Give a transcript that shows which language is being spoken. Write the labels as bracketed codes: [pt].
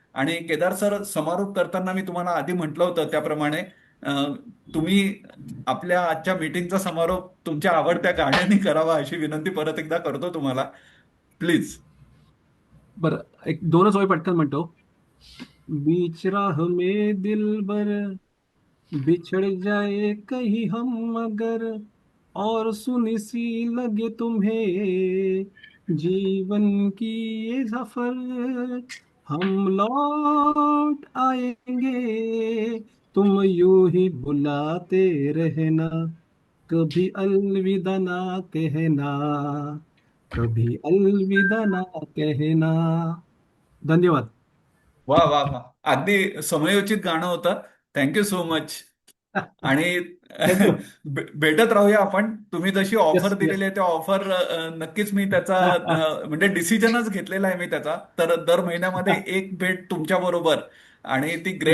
[mr] आणि केदार सर, समारोप करताना मी तुम्हाला आधी म्हटलं होतं त्याप्रमाणे तुम्ही आपल्या आजच्या मीटिंगचा समारोप तुमच्या आवडत्या गाण्याने करावा अशी विनंती परत एकदा करतो तुम्हाला. [en] Please. [mr] बरं, एक दोनच ओळी पटकन म्हणतो. [hi] बीच राह में दिलबर बिछड़ जाए कहीं हम मगर और सुनी सी लगे तुम्हें जीवन की ये सफर हम लौट आएंगे तुम यूं ही बुलाते रहना कभी अलविदा ना कहना कभी अलविदा ना कहना. [mr] धन्यवाद. वा वा वा, अगदी समयोचित गाणं होतं. [en] Thank you so much. आणि thank you. [mr] भेटत राहूया आपण. तुम्ही जशी ऑफर [en] yes [mr] दिलेली [en] Yes. [mr] आहे त्या ऑफर नक्कीच मी त्याचा म्हणजे डिसिजनच घेतलेला आहे मी त्याचा. तर दर महिन्यामध्ये एक भेट तुमच्या बरोबर आणि ती ग्रेट